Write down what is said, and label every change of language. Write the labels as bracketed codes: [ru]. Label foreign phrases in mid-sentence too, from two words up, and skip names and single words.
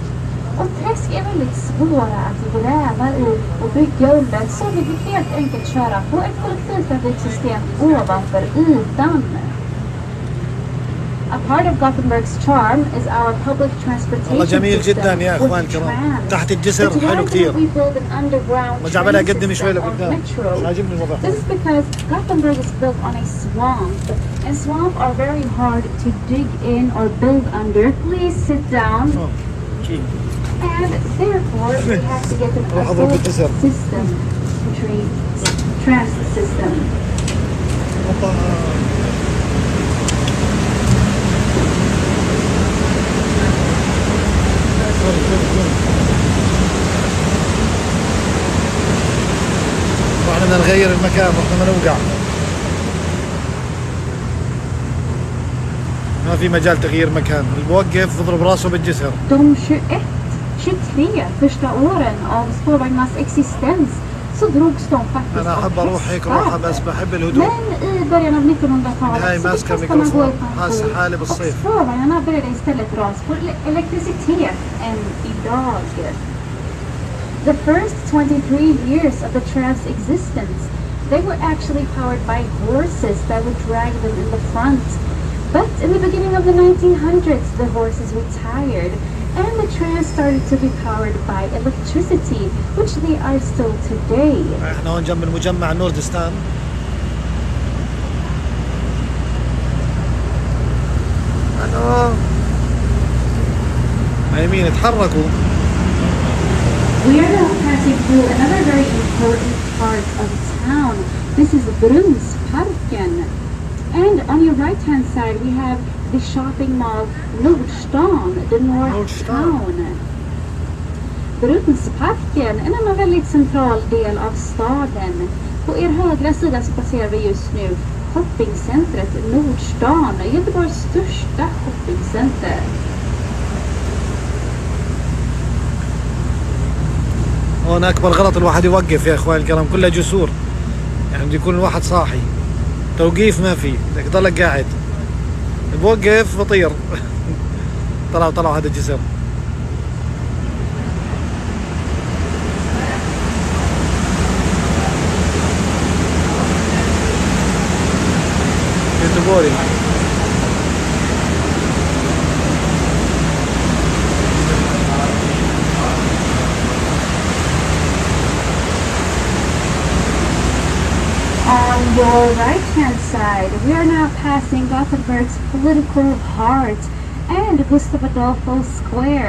[sv] Och träsk är väldigt svåra att gräva i och bygga under, så vi vill helt enkelt köra på ett kollektivtrafiksystem ovanför ytan. [en] A part of Gothenburg's charm is our public transportation [ar] جميل جدا [en] system [ar] يا اخوان الكرام. تحت الجسر حلو كثير. رجع بالها قدم شوي لقدام. عاجبني الوضع. [en] This is because Gothenburg is built on a swamp, and swamps are very hard to dig in or build under. Please sit down. And therefore we have to get an assault system to treat transit system. [ar] واحنا بدنا نغير المكان، واحنا ما نوقع. ما في مجال تغيير مكان، اللي بوقف بضرب راسه بالجسر. [sv] De 23 första åren av spårvagnarnas existens så drogs de faktiskt [ar] أنا أحب أروح هيك راحة بس بحب الهدوء. [sv] Men i början av 1900-talet [ar] هاي [sv] så [ar] ماسكة [sv] fick man gå i [ar] ميكروفون، [sv] pension [ar] حاسة حالي [sv] och [ar] بالصيف. [sv] spårvagnarna började istället dras på elektricitet än idag. [en] The first 23 years of the tram's existence, they were actually powered by horses that would drag them in the front. But in the beginning of the 1900s, the horses retired and the trams started to be powered by electricity, which they are still today. [ar] احنا هون جنب المجمع نوردستان. الو يمين اتحركوا. [en] We are now passing through another very important part of town. This is Brunnsparken. And on your right hand side we have the shopping mall Nordstan, the North Town. [sv] Brunnsparken, en annan väldigt central del av staden. På er högra sida så passerar vi just nu shoppingcentret Nordstan, Göteborgs största shoppingcenter. [ar] هون أكبر غلط الواحد يوقف يا إخواني الكرام، كلها جسور، يعني بده يكون الواحد صاحي، توقيف ما في، بدك تضلك قاعد، بوقف بطير. طلعوا هذا الجسر. يوتبوري. [en] On your right-hand side, we are now passing Gothenburg's political heart and Gustav Adolfo Square.